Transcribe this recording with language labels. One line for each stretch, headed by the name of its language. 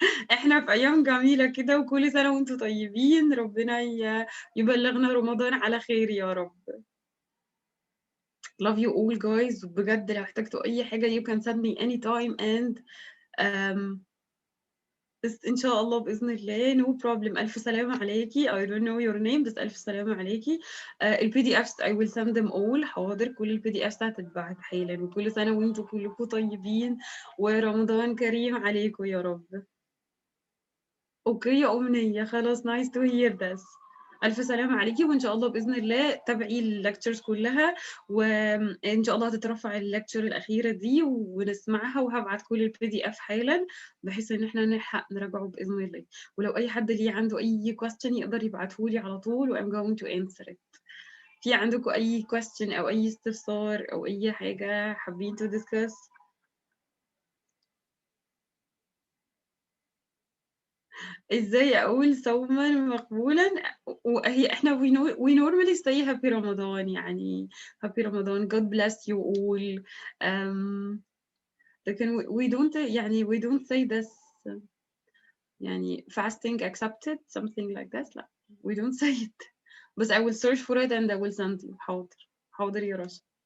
Arabic: احنا في ايام جميله كده، وكل سنه وانتم طيبين. ربنا يبلغنا رمضان على خير يا رب.
English: love you all guys.
Arabic: وبجد لو احتجتوا اي حاجه
English: you can send me anytime
Arabic: and بس ان شاء الله باذن الله no problem. الف سلامه عليكي.
English: I don't know your name بس
Arabic: الف سلامه عليكي.
English: البي دي افس I will send them all.
Arabic: حاضر، كل البي دي افس هتتبعت حالا. وكل سنه وانتم كلكم طيبين ورمضان كريم عليكم يا رب. اوكي يا امنيه، خلاص
English: nice to hear this.
Arabic: ألف سلامة عليكي، وإن شاء الله بإذن الله تابعي اللكتشرز كلها، وإن شاء الله هتترفع اللكتشر الأخيرة دي ونسمعها، وهبعت كل البي دي إف حالا بحيث إن إحنا نلحق نراجعه بإذن الله. ولو أي حد ليه عنده أي question يقدر يبعتهولي على طول و
English: I'm going to answer it.
Arabic: في عندكم أي question أو أي استفسار أو أي حاجة حابين to discuss؟ ازاي اقول صوما مقبولا؟ وهي احنا
English: we normally say happy
Arabic: رمضان، يعني happy رمضان
English: God bless you all. لكن we don't يعني we don't say this يعني fasting accepted something like that. لا we don't say it. بس I will search for it and I will send you.
Arabic: حاضر يا رشا.